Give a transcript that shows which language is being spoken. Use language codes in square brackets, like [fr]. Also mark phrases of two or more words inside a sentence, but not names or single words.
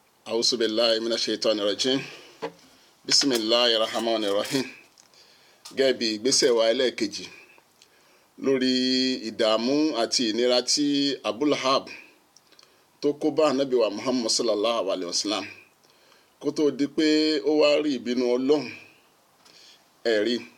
[ar] أعوذ بالله من الشيطان الرجيم بسم الله الرحمن الرحيم. [yo] Gẹ́gẹ́ bí ìgbésẹ̀ wa ẹlẹ́ẹ̀kejì lórí ìdààmú àti ìnira tí Abu Lahab tó kó bá ànábì wa Muhammad [ar] صلى الله عليه وسلم [yo] kó tó di pé ó wá rí ìbínú Ọlọ́run ẹ̀rí.